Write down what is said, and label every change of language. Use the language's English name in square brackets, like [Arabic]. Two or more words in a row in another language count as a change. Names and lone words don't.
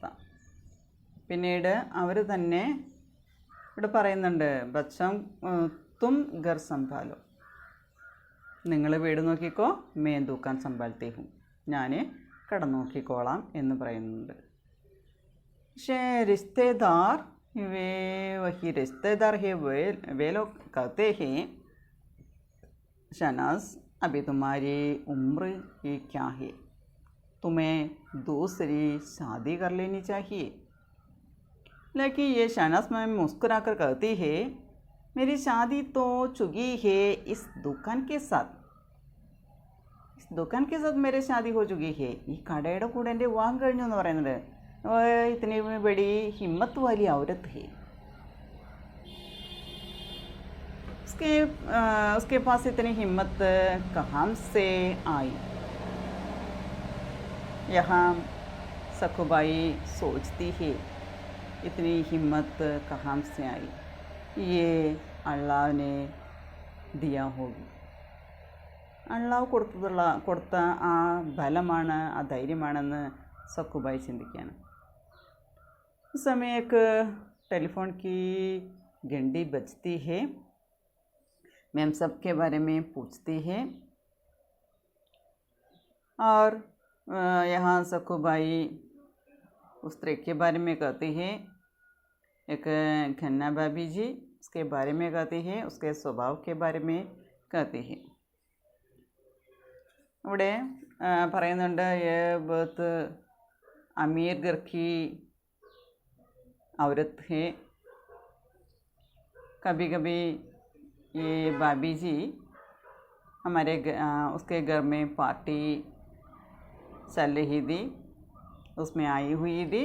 [Malayalam] പിന്നീട് അവർ തന്നെ ഇവിടെ പറയുന്നുണ്ട്, [Hindi] बच्चम तुम घर संभालो, [Malayalam] നിങ്ങൾ വീട് നോക്കിക്കോ, [Hindi] मैं तूकान संभालते हूं, [Malayalam] ഞാൻ കട നോക്കിക്കോളാം എന്ന് പറയുന്നുണ്ട്. [Hindi] പക്ഷേ റിശ്തേദാർ वही रिश्तेदार है वे लोग कहते हैं, शहनाज अभी तुम्हारी उम्र ही क्या है, तुम्हें दूसरी शादी कर लेनी चाहिए. लेकिन ये शहनाज मैम मुस्कुरा कर कहती है, मेरी शादी तो चुकी है इस दुकान के साथ मेरी शादी हो चुकी है. [Malayalam] ഈ കടയുടെ കൂടെ എൻ്റെ വിവാഹം കഴിഞ്ഞു എന്ന് പറയുന്നത്. [Hindi] इतनी बड़ी हिम्मत वाली औरत है. उसके पास इतनी हिम्मत कहाँ से आई. यहाँ सकुबाई सोचती है, इतनी हिम्मत कहाँ से आई, ये अल्लाह ने दिया होगी. [Malayalam] അള്ളാഹു കൊടുത്ത ആ ബലമാണ്, ആ ധൈര്യമാണെന്ന് സക്കുബായി ചിന്തിക്കുകയാണ്. [Hindi] उस समय एक टेलीफोन की घंटी बजती है. मैम सबके बारे में पूछती है और यहाँ सकुबाई उस स्त्री के बारे में कहती है. एक खन्ना भाभी जी उसके बारे में कहती है, उसके स्वभाव के बारे में कहती है. [Malayalam] ഇവിടെ പറയുന്നുണ്ട്, [Hindi] ये बहुत अमीर घर की औरत है. कभी कभी ये भाभी जी हमारे उसके घर में पार्टी चल रही थी, उसमें आई हुई थी.